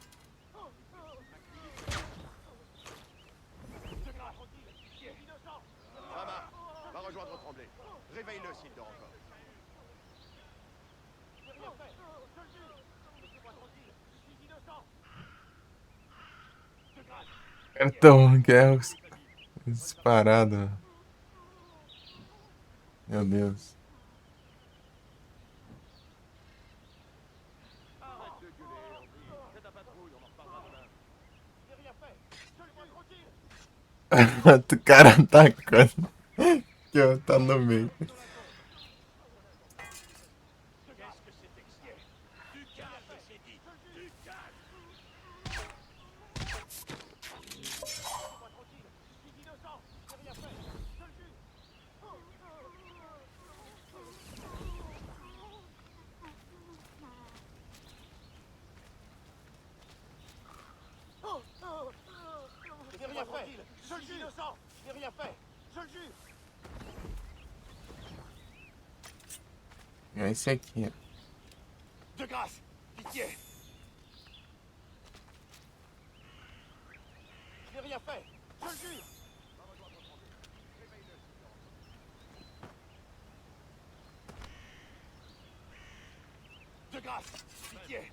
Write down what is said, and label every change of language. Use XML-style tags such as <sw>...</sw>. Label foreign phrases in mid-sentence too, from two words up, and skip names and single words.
<fr>De grâce, tranquille. Je suis innocent. Rama, va rejoindre Tremblay. Réveille-le s'il dort encore. J'ai rien fait. Je le jure. Laissez-moi tranquille. Je suis innocent. De grâce.</fr> <pt>Então, que é disparado. Meu Deus.</pt> <fr>Arrête de gueuler, Henri. Fais ta patrouille, on en reparlera demain. J'ai rien fait. Je le jure, tranquille.</fr> <pt>O cara atacando. Que ó, tá no meio.</pt> <fr>Qu'est-ce que c'est excié? Du calme, j'ai dit. Du calme. Laissez-moi tranquille. Je suis innocent. J'ai rien fait. Je le jure. J'ai rien fait. Je le jure. Innocent. J'ai rien fait. Je le jure.</fr> <pt>É esse aqui, ó.</pt> <fr>De grâce. Pitié. J'ai rien fait. Je le jure. De grâce. Pitié.</fr>